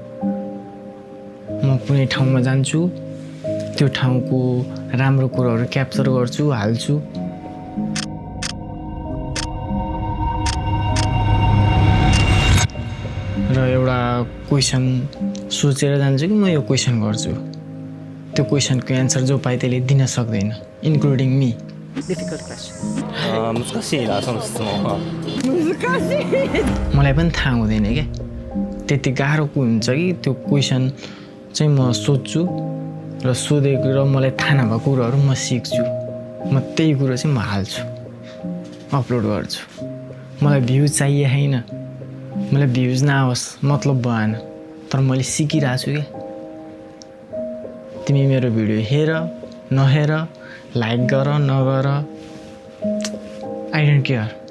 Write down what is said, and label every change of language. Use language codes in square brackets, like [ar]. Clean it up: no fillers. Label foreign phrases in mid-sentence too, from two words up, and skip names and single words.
[ne] म कुनै ठाउँमा जान्छु त्यो ठाउँको राम्रो कुराहरू क्याप्चर गर्छु हाल्छु र एउटा क्वेशन सोचेर जान्छु कि म यो क्वेशन गर्छु त्यो क्वेशनको एन्सर जो पाए त्यसले दिन सक्दैन [en] including me Difficult question. [ja] 難しいなその質問は。 [ne] मलाई पनि थाहा हुँदैन के त्यति गाह्रो हुन्छ कि त्यो क्वेशन चाहिँ म सोध्छु र सोधेको र मलाई थाहा नभएको कुराहरू म सिक्छु म त्यही कुरो चाहिँ म हाल्छु अपलोड गर्छु मलाई भ्युज चाहिए हैन मलाई भ्युज नआओस् मतलब भएन तर मैले सिकिरहेको छु के तिमी मेरो भिडियो हेर नहेर लाइक गर नगर [en] I don't care